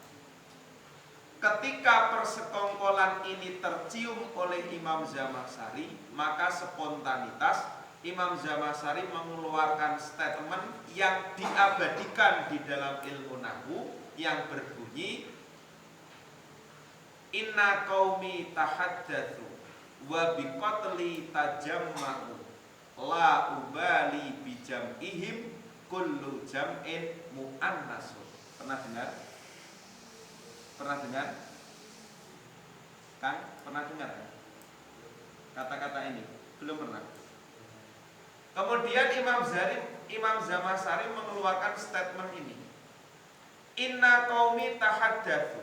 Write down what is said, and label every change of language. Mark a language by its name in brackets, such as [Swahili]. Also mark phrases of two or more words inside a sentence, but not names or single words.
[Indonesian] Ketika persekongkolan ini tercium oleh Imam Zamakhsyari, maka spontanitas Imam Zamakhsyari mengeluarkan statement yang diabadikan di dalam ilmu nahwu yang berbunyi, [Arabic] إن قومي تحدثوا وبقتلي تجمعوا لا أبالي بجمعهم كل جمع مؤنث. [Indonesian] Pernah dengar? Pernah dengar? Kang, pernah dengar kan? Kata-kata ini? Belum pernah. Kemudian Imam Zamakhsyari mengeluarkan statement ini. [Arabic] إن قومي تحدثوا.